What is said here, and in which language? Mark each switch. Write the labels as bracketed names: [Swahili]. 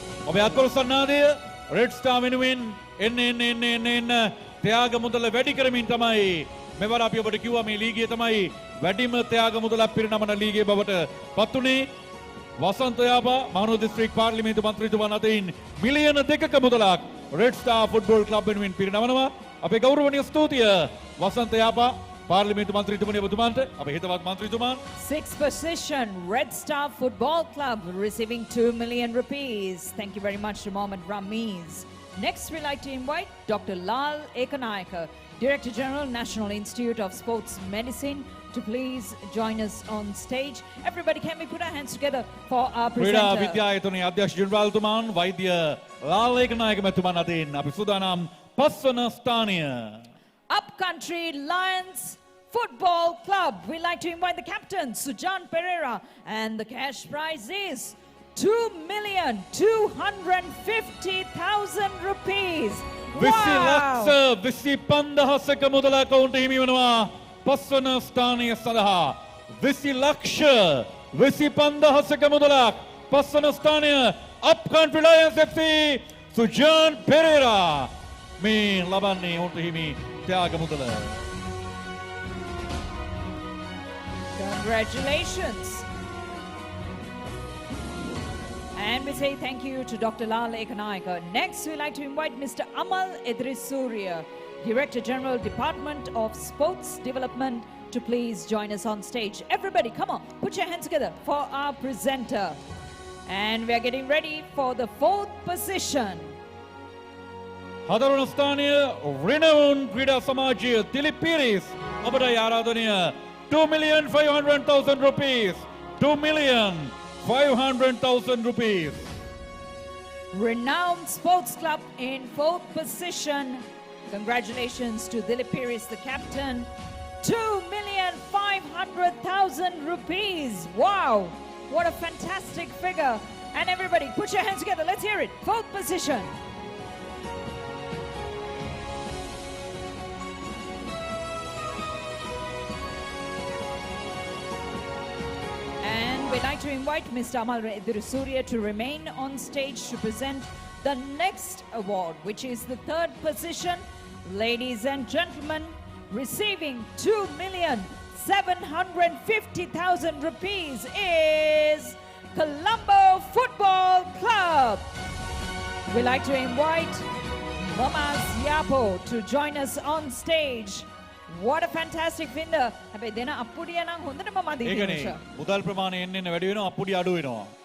[Sinhala] ඔබේ අත්කොළ සන්නාදය Red Star වෙනුවෙන් එන්න ත්‍යාග මුදල වැඩි කරමින් තමයි මෙවර අපි ඔබට කිව්වා මේ ලීගය තමයි වැඩිම ත්‍යාග මුදලක් පිරිනමන ලීගය බවට පත් වුණේ. වසන්ත යාපා මහනුවර දිස්ත්‍රික් පාර්ලිමේන්තු මන්ත්‍රීතුමන් අතින් මිලියන 2ක මුදලක් Red Star Football Club වෙනුවෙන් පිරිනමනවා. අපේ ගෞරවනීය ස්තුතිය වසන්ත යාපා පාර්ලිමේන්තු මන්ත්‍රීතුමනි ඔබතුමාන්ට අපේ හිතවත් මන්ත්‍රීතුමන්. [English] 6th position, Red Star Football Club receiving 2 million rupees. Thank you very much to Mohammed Ramiz. Next, we'd like to invite Dr. Lal Ekanayaka, Director General, National Institute of Sports Medicine, to please join us on stage. Everybody, can we put our hands together for our [Sinhala] ක්‍රීඩා [English] presenter? [Sinhala] විද්‍යායතනයේ අධ්‍යක්ෂ ජනරාල්තුමාන් වෛද්‍ය ලාල් ඒකනායක මැතිතුමන් අතින් අපි සූදානම් 5 වන ස්ථානය. [English] Upcountry Lions Football Club. We'd like to invite the captain, Sujan Pereira, and the cash prize is 2,250,000 rupees. [Sinhala] විසි ලක්ෂ 25,000ක මුදලක් ඔවුන්ට හිමි වෙනවා 5 වන ස්ථානය සඳහා. 20 ලක්ෂ 25,000ක මුදලක් 5 වන ස්ථානය Upcountry Lions FC සුජාන් පෙරේරා මේ ලබන්නේ ඔවුන්ට හිමි ත්‍යාග මුදල. [English] Congratulations. And we say thank you to Dr. Lal Ekanayaka. Next, we'd like to invite Mr. Amal Edrisuriya, Director General, Department of Sports Development, to please join us on stage. Everybody, come on, put your hands together for our presenter. And we are getting ready for the 4th position. [Sinhala] හතරවන ස්ථානය රිනවුන් ක්‍රීඩා සමාජය දිලිප් පීරිස් ඔබට ආරාධනය 2,500,000 rupees. [English] 2,500,000 rupees. Renowned Sports Club in 4th position. Congratulations to Dilip Piris, the captain. 2,500,000 rupees. Wow, what a fantastic figure. And everybody, put your hands together. Let's hear it. 4th position. And we'd like to invite Mr. Amal Edrisuriya to remain on stage to present the next award, which is the 3rd position. Ladies and gentlemen, receiving 2,750,000 750,000 rupees is Colombo Football Club. We'd like to invite Mamas Yapo to join us on stage. What a fantastic finder. [Sinhala] හැබැයි දෙන අප්පුඩිය නම් හොඳටම මදි ඒකනේ දිනේෂා. මුදල් ප්‍රමාණය එන්න වැඩි වෙනවා අප්පුඩිය අඩු වෙනවා.